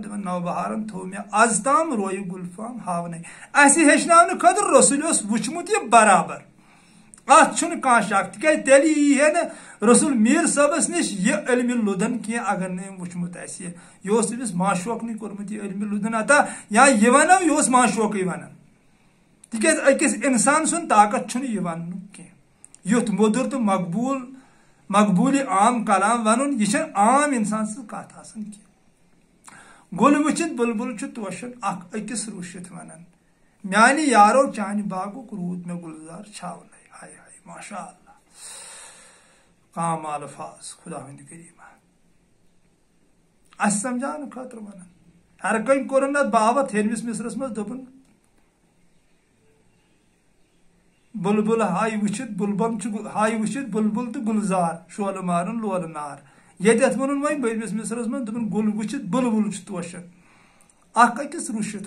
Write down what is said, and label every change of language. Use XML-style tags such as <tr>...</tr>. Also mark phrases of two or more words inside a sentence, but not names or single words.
<ks>دپان نو بہارن تھوٚو مےٚ از تام رویہِ گُلفام ہاونَے اَسہِ ہیٚچھناونہٕ خٲطرٕ رسول اوس وٕچھمُت یہِ برابر اتھ چھُنہٕ کانٛہہ شک تِکیٛازِ تیٚلہِ یی ہے نہٕ رسول میٖر صٲبس نِش یہِ علمِ لُدن کینٛہہ اگر نہٕ أمۍ وٕچھمُت آسہِ یہِ اوس تٔمِس معشوقنٕے کوٚرمُت یہِ علمِ لُدن عطا یا یہِ ونو یہِ اوس معشوقٕے ونان تِکیٛازِ أکِس انسان سُنٛد طاقت چھُنہٕ یہِ وننُک کینٛہہ یُتھ موٚدُر تہٕ مقبوٗلہِ عام کلام ونُن یہِ چھنہٕ عام انسان سٕنٛز کتھ آسان کینٛہہ گُل وٕچھِتھ بُلبُل چھُ توشن اکھ أکِس رُوٗشِتھ ونان میانہِ یارو چانہِ باغُک روٗد مےٚ گُلزار چھاونَے ہاے ہاے ماشاء اللہ کام الفاظ خدا ہٕنٛدِ کریٖمہ اَسہِ سمجاونہٕ خٲطرٕ ونان ہر کٔنۍ کوٚرُن اتھ باوت ہیٚرمِس مصرس منٛز دوٚپُن بُلبُل ہاے وٕچھِتھ بُلبُل تہٕ گُلزار شولہٕ مارُن لولہٕ نار ییٚتٮ۪تھ ووٚنُن وۄنۍ بٔرمِس مصرس منٛز دوٚپُن گُل وٕچھِتھ بُلبُل چھُ توشن اکھ أکِس رُوٗشِتھ</ks>